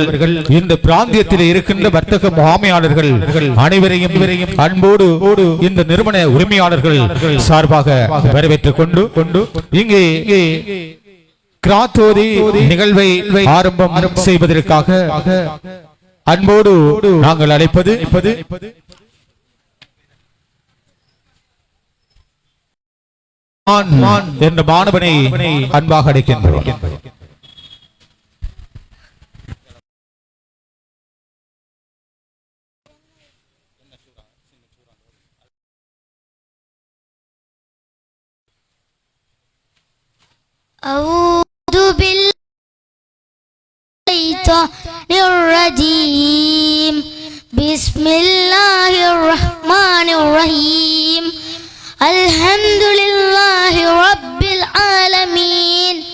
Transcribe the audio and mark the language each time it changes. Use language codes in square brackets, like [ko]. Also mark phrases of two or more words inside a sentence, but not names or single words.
[ta] இந்த பிராந்தியத்தில் இருக்கின்ற வர்த்தக முகாமையாளர்கள் அனைவரையும் அன்போடு இந்த நிறுவன உரிமையாளர்கள் சார்பாக வரவேற்றுக் கொண்டு இங்கே கிராத்தோதி நிகழ்வை ஆரம்பம் செய்வதற்காக அன்போடு நாங்கள் அழைப்பது என்ற மாணவனை அன்பாக அழைக்கின்றோம். [ar] أعوذ بالشيطان الرجيم بسم الله الرحمن الرحيم الحمد لله رب العالمين